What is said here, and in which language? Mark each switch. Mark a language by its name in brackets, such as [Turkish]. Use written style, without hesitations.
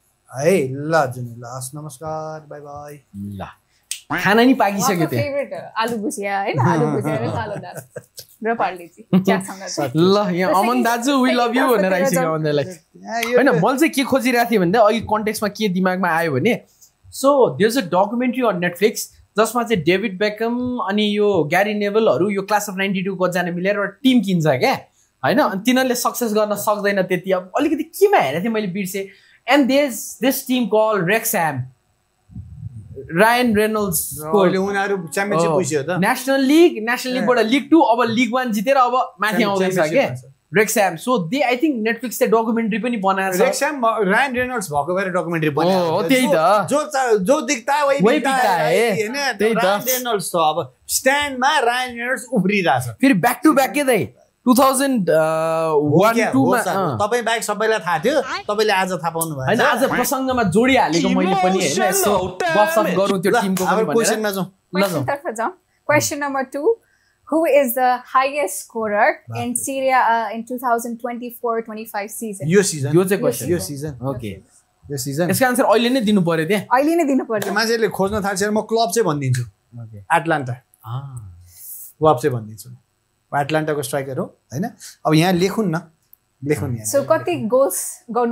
[Nepali] है ल जुनु ल हस् नमस्कार बाई बाई ल खाना नि पाकिसक्यो त्यो फेभरेट आलु भुजिया हैन आलु भुजिया र कालो दाल र पार्लेजी चियासँग ल यहाँ अमन दाजु वी लभ यु भनेर आइसक्यो अमनलाई हैन मैले चाहिँ के खोजिरहेको थिएँ भन्दा अहिले कन्टेक्स्टमा के दिमागमा आयो भने [English] so there is a documentary on Netflix [Nepali] जसमा चाहिँ डेभिड बेकम अनि यो ग्यारी नेभलहरू यो क्लास अफ 92 कजना मिलेर एउटा टिम किन्छ क्या होइन अनि तिनीहरूले सक्सेस गर्न सक्दैन त्यति अब अलिकति केमा हेरेको थिएँ मैले बिर्सेँ [English] and this team called [Nepali] रेक्सह्याम रायन रेनोल्ड्स उनीहरू च्याम्पियनशिप पुग्यो त नेसनल लिगबाट लिग 2 अब लिग 1 जितेर अब माथि आउँदैछ के रेक्सह्याम [English] so they I think [Nepali] नेटफ्लिक्सले documentary पनि बनाएर छ रेक्सह्याम रायन रेनोल्ड्स भएको भएर डकुमेन्ट्री बनाएको हो त्यही त [Hindi] जो दिखता है वही बिकता है [Nepali] हैन त्यही त रायन रेनोल्ड्स त अब स्ट्यान्डमा रायन रेनोल्ड्स उफ्रिरहेछ फेरि [English] back to back [Nepali] के दाइ 2001-2 मा तपाई बाइक सबैलाई थाहा थियो तपाईले आज थाहा पाउनु भयो हैन आज प्रसंगमा जोडी हालेको मैले पनि हैन यसो गफसफ गरौँ त्यो टिमको पनि भनेर क्वेशनमा जाउँ ल जाउँ question number 2 [English] Who is the highest scorer in Serie A in 2024-25 season? [Nepali] यो season. यो चाहिँ question. यो season. [English] Okay. [Nepali] यो season. यसको आन्सर अहिले नै दिनु पर्यो त्यहाँ. अहिले नै दिनु पर्यो. मान्छेले खोज्न थाल्छ म क्लब चाहिँ भनिदिन्छु. [English] Okay. [Nepali] एटलान्टा. क्लब चाहिँ भनिदिन्छु. एटलान्टाको स्ट्राइकर हो हैन. अब यहाँ लेखुन न. लेखुन यहाँ. सो कति गोल्स गर्नु